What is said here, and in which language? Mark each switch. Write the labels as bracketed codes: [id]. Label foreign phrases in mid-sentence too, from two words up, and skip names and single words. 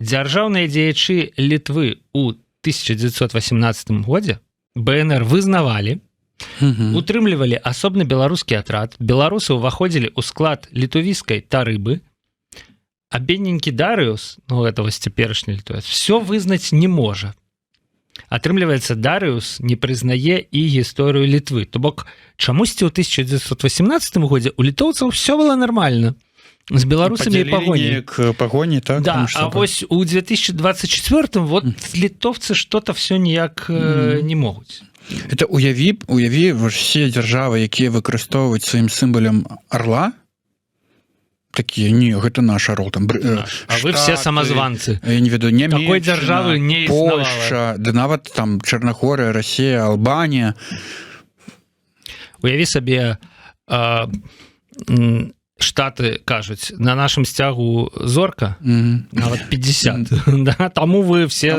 [be] Дзяржаўныя дзеячы Літвы ў 1918 годзе БНР вызнавалі, утрымлівалі асобны беларускі атрад, беларусы ўваходзілі ў склад літувійскай тарыбы, а бедненькі Дарыус, ну гэта вось цяперашні літовец, все вызнаць не можа. Атрымліваецца, Дарыус не прызнае і гісторыю Літвы. То бок, чамусьці ў 1918 годзе у літоўцаў все было нормально. З беларусамі і пагоні. К пагоні, так? Да, а вось у 2024 вот літовцы [ru] что-то все [be] ніяк не могуць. Это уяві все дзяржавы, якія выкарыстоўваюць сваім сімбалем орла, такие, не, гэта наш орел. Там, [ru] а вы все самозванцы. Я не веду, [be] Нямецчына, такой дзяржавы не існавала. Польша, да нават там Чарнагорыя, Расія, Албанія. Уяві сабе, Штаты кажуць, на нашым сцягу зорка, нават 50. Да, таму вы все...